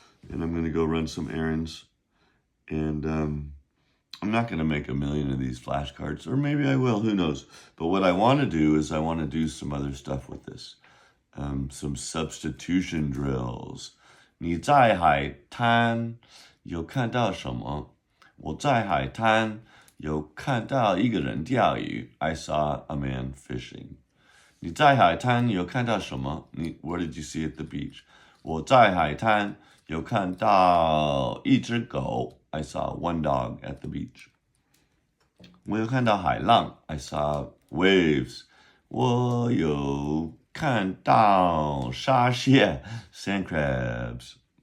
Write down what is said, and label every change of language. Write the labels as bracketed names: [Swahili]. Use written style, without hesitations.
[English] And I'm going to go run some errands. And I'm not going to make a million of these flashcards, or maybe I will, who knows. But what I want to do is I want to do some other stuff with this. Some substitution drills. [Chinese] 你在海滩有看到什么？我在海滩有看到一个人钓鱼。 [English] I saw a man fishing. [Chinese] 你在海滩有看到什么？ [English] What did you see at the beach? [Chinese] 我在海滩有看到一只狗。 [English] I saw one dog at the beach. [Chinese] 我有看到海浪。 [English] I saw waves. [Chinese] 我有看到沙蟹 [English] sand crabs.